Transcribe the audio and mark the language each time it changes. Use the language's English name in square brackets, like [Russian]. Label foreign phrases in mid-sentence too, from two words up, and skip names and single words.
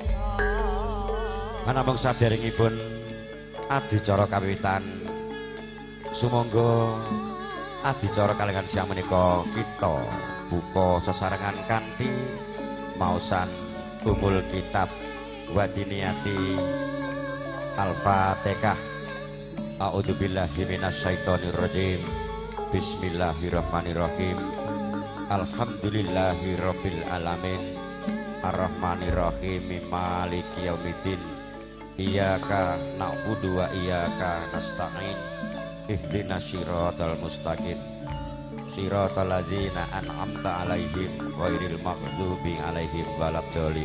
[Javanese] Manamung saderengipun adicara kawiwitan sumangga adicara kalengan siang menika kita buka sesarengan kanthi maosan [Arabic] أم الكتاب [Javanese] wa diniyati Al-Fatihah. [Arabic] أعوذ بالله من الشيطان الرجيم. بسم الله الرحمن الرحيم. الحمد لله رب العالمين. الرحمن الرحيم مالك يوم الدين. إياك نعبد وإياك نستعين. اهدنا الصراط المستقيم. صراط الذين أنعمت عليهم غير المغضوب عليهم ولا الضالين.